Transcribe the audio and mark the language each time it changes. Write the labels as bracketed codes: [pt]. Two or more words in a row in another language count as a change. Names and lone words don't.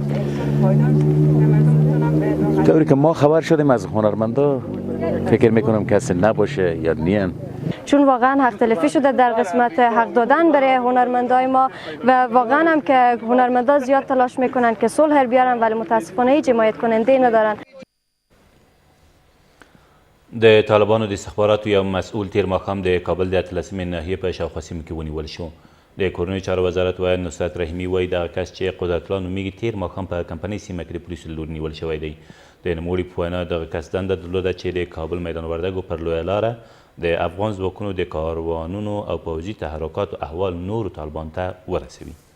[fa] طوری که ما خبر شدیم از هنرمندا فکر میکنم کسی نباشه یا نیم، چون واقعا حق تلفی شده در قسمت حق دادن برای هنرمندای ما و واقعا هم که هنرمندا زیاد تلاش میکنن که صلح بیارن ولی متاسفانه هیچ حمایت کننده ندارن. [ps] د طالبانو د استخباراتو یو مسئول تیر ماښام د کابل د 18مې ناحیې په شاوخوا سیمو کې ونیول شو. د کورنیو چارو وزارت وایي نصرت رحیمي وایي دغه کس چې قدرت الله نومیږي تیر ماښام په کمپنۍ سیمه کې د پولیسو له لوري نیول شوی دی. د نوموړي په وینا دغه کس دنده درلوده چې د کابل میدان وردګو پر لویه لاره د افغان ځواکونو د کاروانونو او پوځي تحرکاتو احوال نورو طالبانو ته ورسوي.